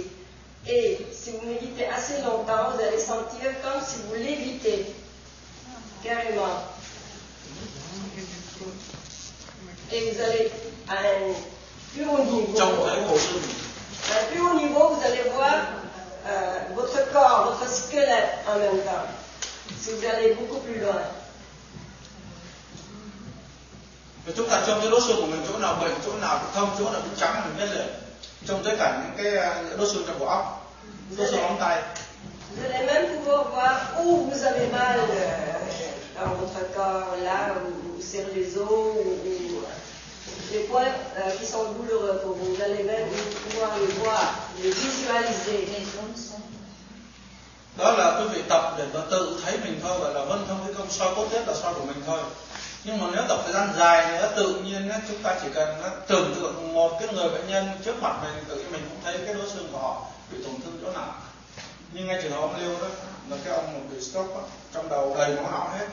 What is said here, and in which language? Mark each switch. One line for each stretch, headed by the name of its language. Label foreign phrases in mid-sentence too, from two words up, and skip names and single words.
French: Et si vous méditez assez longtemps, vous allez sentir comme si vous lévitez, carrément. Et vous allez à un plus haut niveau. À un plus haut niveau, vous allez voir votre corps, votre squelette en même temps. Si vous allez beaucoup plus loin.
Vietnamese: Chúng ta trông cái đốt xương của mình chỗ nào bệnh, chỗ nào thông, chỗ nào bị trắng mình biết rồi. Trông tới cả những cái đốt xương trong bộ óc, đốt xương móng tay.
French: Vous allez même pouvoir voir où vous avez mal dans votre corps, là où c'est les os, ou les points qui sont douloureux pour vous. Vous allez même pouvoir les voir, les visualiser. Les zones sont.
Vietnamese: Đó là quý vị tập để mà tự thấy mình thôi, gọi là vân thông cái công soi cốt tiết là soi của mình thôi. Nhưng mà nếu tập thời gian dài nữa, tự nhiên chúng ta chỉ cần tưởng tượng một cái người bệnh nhân trước mặt mình, tự nhiên mình cũng thấy cái đốt xương của họ bị tổn thương chỗ nào. Nhưng ngay trường hợp ông Liêu đó, là cái ông mà bị stroke đó, trong đầu đầy máu não hết.